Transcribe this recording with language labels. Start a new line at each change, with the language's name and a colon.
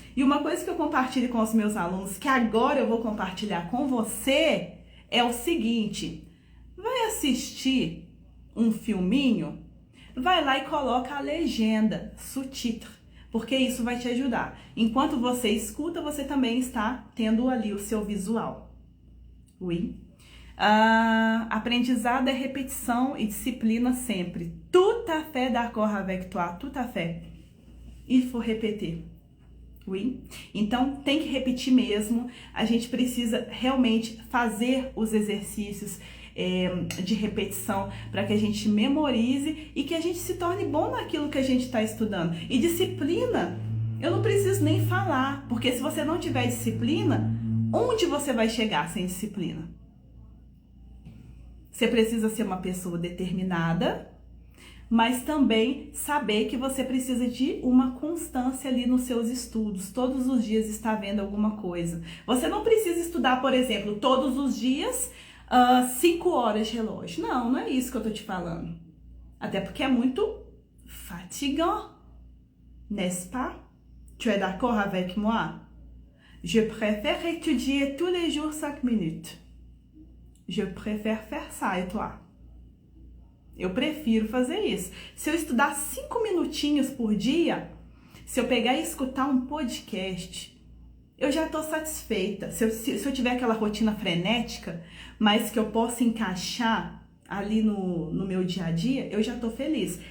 Portuguese: E uma coisa que eu compartilho com os meus alunos, que agora eu vou compartilhar com você, é o seguinte: vai assistir um filminho? Vai lá e coloca a legenda, sous-titre, porque isso vai te ajudar. Enquanto você escuta, você também está tendo ali o seu visual.
French: Oui.
Portuguese: Aprendizado é repetição e disciplina sempre.
French: Tout à fait d'accord avec toi, tout à fait. Il faut répéter. Oui.
Portuguese: Então tem que repetir mesmo. A gente precisa realmente fazer os exercícios de repetição para que a gente memorize e que a gente se torne bom naquilo que a gente está estudando. E disciplina, eu não preciso nem falar, porque se você não tiver disciplina, onde você vai chegar sem disciplina? Você precisa ser uma pessoa determinada, mas também saber que você precisa de uma constância ali nos seus estudos. Todos os dias está vendo alguma coisa. Você não precisa estudar, por exemplo, todos os dias 5 horas de relógio. Não, não é isso que eu tô te falando. Até porque é muito
French: fatigant, n'est-ce pas? Tu es d'accord avec moi? Je préfère étudier tous les jours 5 minutes. Je préfère faire ça, et toi?
Portuguese: Eu prefiro fazer isso. Se eu estudar 5 minutinhos por dia, se eu pegar e escutar um podcast, eu já estou satisfeita. Se eu tiver aquela rotina frenética, mas que eu possa encaixar ali no meu dia a dia, eu já estou feliz.